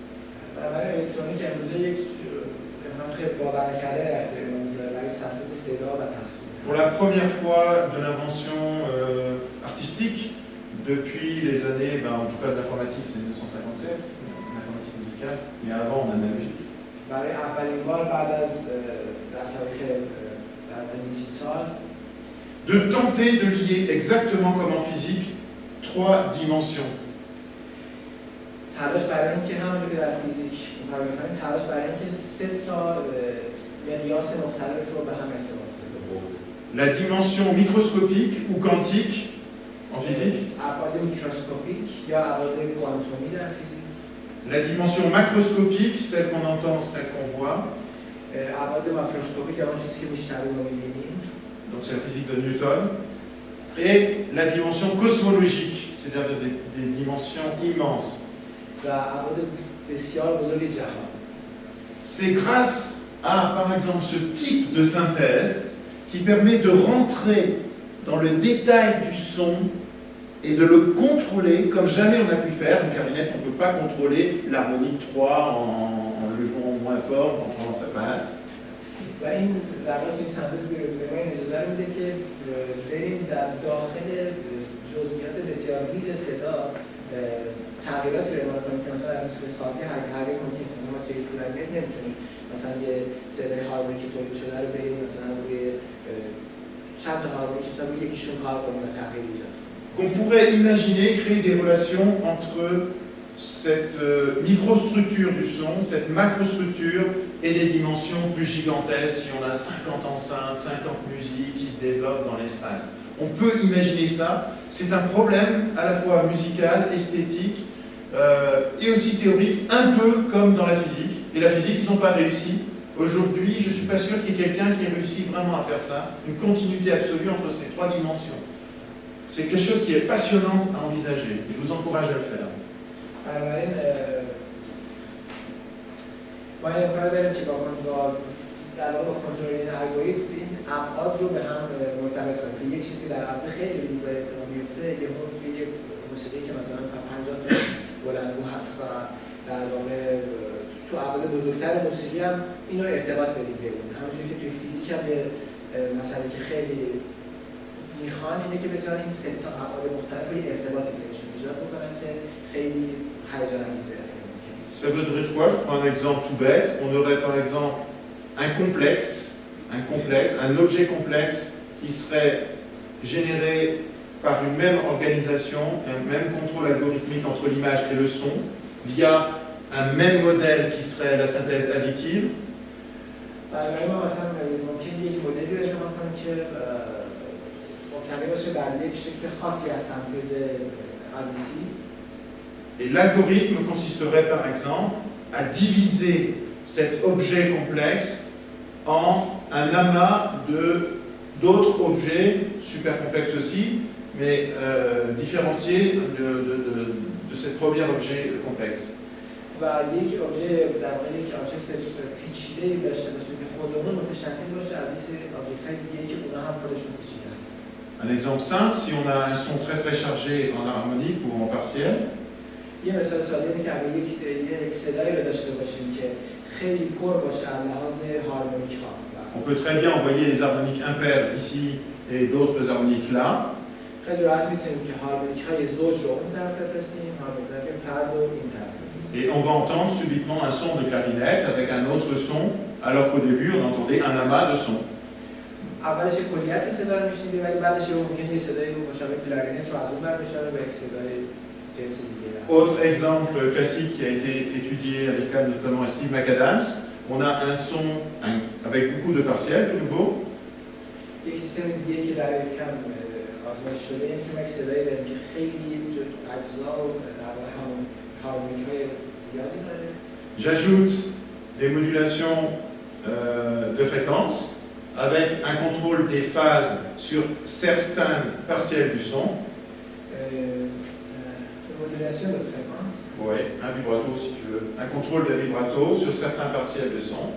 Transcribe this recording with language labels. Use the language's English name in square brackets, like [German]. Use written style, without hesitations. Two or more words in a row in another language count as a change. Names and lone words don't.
[French] Pour la première fois de l'invention artistique, depuis les années, en tout cas de l'informatique, c'est 1957, l'informatique musicale, mais avant en analogique. De tenter de lier exactement comme en physique 3 dimensions. [Persian] تلاش برای اینکه همونجور که در فیزیک مطابق کنیم تلاش برای اینکه 3 تا مقیاس مختلف رو به هم ارتباط بدیم. [French] La dimension microscopique ou quantique en physique. [Persian] ابعاد میکروسکوپیک یا ابعاد کوانتومی در فیزیک. [French] La dimension macroscopique, celle qu'on entend, celle qu'on voit. [Persian] ابعاد ماکروسکوپیک یا اون چیزی که میشنویم و میبینیم. [French] Donc c'est la physique de Newton. Et la dimension cosmologique, c'est-à-dire des dimensions immenses. C'est grâce à, par exemple, ce type de synthèse qui permet de rentrer dans le détail du son et de le contrôler comme jamais on a pu faire. Une clarinette, on ne peut pas contrôler l'harmonie 3 en le jouant moins fort, en prenant sa face. [Persian] و این در واقع توی سنتز به ما اجازه میده که بریم در داخل جزئیات بسیار ریز صدا تغییراتی رو اعمال کنیم که مثلا در موسیقی سازی هرگز ممکن نیست. مثلا ما توی کلارنت نمیتونیم مثلا یه صدای هارمونیکی تولید شده رو بریم مثلا روی چند تا هارمونیک مثلا روی یکیشون کار کنیم و تغییر ایجاد کنیم. [French] Qu'on pourrait imaginer créer des relations entre cette microstructure du son, cette macrostructure et des dimensions plus gigantesques si on a 50 enceintes, 50 musiques qui se développent dans l'espace. On peut imaginer ça. C'est un problème à la fois musical, esthétique et aussi théorique, un peu comme dans la physique. Et la physique, ils n'ont pas réussi. Aujourd'hui, je ne suis pas sûr qu'il y ait quelqu'un qui ait réussi vraiment à faire ça, une continuité absolue entre ces 3 dimensions. C'est quelque chose qui est passionnant à envisager. Et je vous encourage à le faire. [Persian] بنابراین ما این کار داریم که با در واقع با کنترل این الگوریتم این ابعاد رو به هم مرتبط کنیم که یک چیزی در ابعاد خیلی ریز اتفاق میفته یک موسیقی که مثلا 50 تا بلندگو هست و در واقع تو ابعاد بزرگتر موسیقی هم اینو ارتباط بدیم ببینیم. همونجوری که توی فیزیک هم یه مسئله که خیلی میخوان اینه که بتونن این سه تا ابعاد مختلف رو ارتباطی بینشون ایجاد بکنن که خیلی هیجان انگیزه. [French] Ça veut dire quoi? Je prends un exemple tout bête. On aurait par exemple un objet complexe qui serait généré par une même organisation, un même contrôle algorithmique entre l'image et le son, via un même modèle qui serait la synthèse additive. [Persian] برای ما مثلا ممکنه یک مدلی رو استفاده کنیم که مبتنی باشه بر یک شکل خاصی از سنتز ادیتیو. [French] Et l'algorithme consisterait par exemple à diviser cet objet complexe en un amas d'autres objets super complexes aussi, mais différenciés de ce premier objet complexe. [Persian] و یک objet در واقع یک object پیچیده‌ای داشته باشه که خودمون متشکل باشه از این سری object‌های دیگه‌ای که اونها هم خودشون پیچیده هست. [French] Un exemple simple, si on a un son très très chargé en harmonique ou en partiel, [Persian] یه مثال ساده اینه که اگه یک صدایی رو داشته باشیم که خیلی پر باشه از لحاظ هارمونیک‌ها. [French] on peut très bien envoyer les harmoniques impaires ici et d'autres harmoniques là. [Persian] خیلی راحت می‌تونیم که هارمونیک‌های زوج رو اون طرف بفرستیم، هارمونیک‌های فرد رو این طرف. [French] Et on va entendre subitement un son de clarinette avec un autre son, alors qu'au début on entendait un amas de sons. [Persian] اولش کلیت صدا رو می‌شنیدیم ولی بعدش ممکنه یه صدایی مشابه کلارینت رو از اون ور بشنوه و یک صدای جنس دیگه. [French] Autre exemple classique qui a été étudié à l'école notamment Steve McAdams, on a un son avec beaucoup de partiels de nouveau. [Persian] یک سیستم دیگه که در یکم آزمایش شده اینه که ما یک صدایی داریم که خیلی اجزا و در واقع همون هارمونیک‌های زیادی داره. [French] J'ajoute des modulations de fréquence avec un contrôle des phases sur certains partiels du son. Modulation de fréquence. Oui, un vibrato si tu veux. Un contrôle de vibrato sur certains partiels de son.